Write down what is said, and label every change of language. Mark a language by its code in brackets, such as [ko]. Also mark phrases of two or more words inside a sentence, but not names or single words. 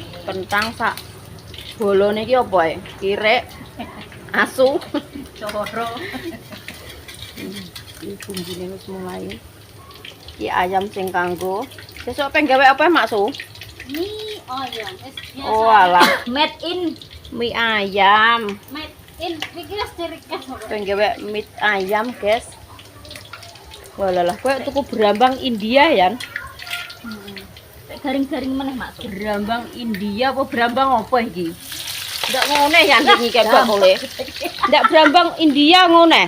[jv] Kentang sak bolone iki apa ya? Kirek, asu. Coro. Iki bumbune wis mulai. Iki ayam sing kanggo. Sesuk pengen gawe apa Mak Su? Mie ayam. Biasa. Oh alah, [en] Made in. [jv] mie ayam. [en] Made in. [jv] Iki wis cirikas. Pengen gawe mie ayam, guys. Walalah, kowe tuku berambang India ya? Garing-garing meneh, Mak. Berambang India apa berambang apa iki? Ndak ngene ya ndek iki kok boleh. Ndak berambang India ngene.